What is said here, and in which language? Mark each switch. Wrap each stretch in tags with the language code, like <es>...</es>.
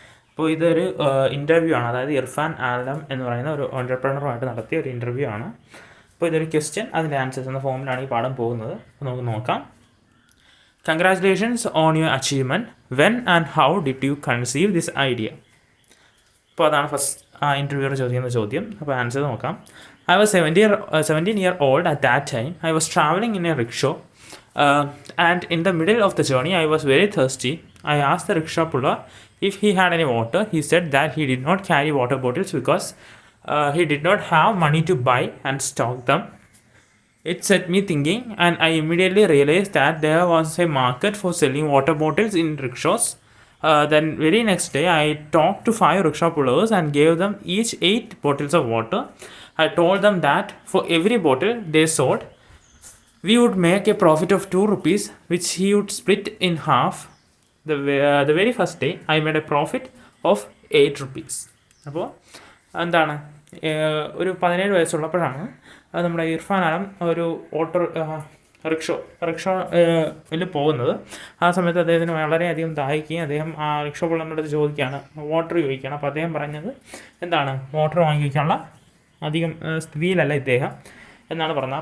<ml>അപ്പോൾ ഇതൊരു ഇൻ്റർവ്യൂ ആണ്, അതായത് ഇർഫാൻ ആലം എന്ന് പറയുന്ന ഒരു എൻ്റർപ്രണറുമായിട്ട് നടത്തിയ ഒരു ഇൻ്റർവ്യൂ ആണ്. അപ്പോൾ ഇതൊരു ക്വസ്റ്റ്യൻ അതിൻ്റെ ആൻസേഴ്സ് എന്ന ഫോമിലാണ് ഈ പാഠം പോകുന്നത്. അപ്പോൾ നമുക്ക് നോക്കാം.</ml> <en>Congratulations on your achievement. When and how did you conceive this idea?</en> <ml>അപ്പോൾ അതാണ് ഫസ്റ്റ് ഇൻ്റർവ്യൂവർ ചോദിക്കുന്ന ചോദ്യം. അപ്പോൾ ആൻസർ നോക്കാം.</ml> <en>I was 17 year old at that time. I was traveling in a rickshaw, and in the middle of the journey, I was very thirsty. I asked the rickshaw puller if he had any water. He said that he did not carry water bottles because he did not have money to buy and stock them. It set me thinking, and I immediately realized that there was a market for selling water bottles in rickshaws. Then very next day, I talked to 5 rickshaw pullers and gave them each 8 bottles of water. I told them that for every bottle they sold, we would make a profit of 2 rupees, which he would split in half. The very first day, I made a profit of 8 rupees.</en> <ml>അപ്പോൾ എന്താണ്, ഒരു 17 വയസ്സുള്ളപ്പോഴാണ് നമ്മുടെ ഇർഫാൻ ആലം ഒരു റിക്ഷോയിൽ പോകുന്നത്. ആ സമയത്ത് അദ്ദേഹത്തിന് വളരെയധികം ദാഹിക്കുകയും അദ്ദേഹം ആ റിക്ഷോ പുള്ളറിനോട് ചോദിക്കുകയാണ്, വാട്ടർ ചോദിക്കുകയാണ്. അപ്പോൾ അദ്ദേഹം പറഞ്ഞത് എന്താണ്, വാട്ടർ വാങ്ങിക്കാനുള്ള അധികം സ്ഥിതിയിലല്ല ഇദ്ദേഹം എന്നാണ് പറഞ്ഞത്.</ml>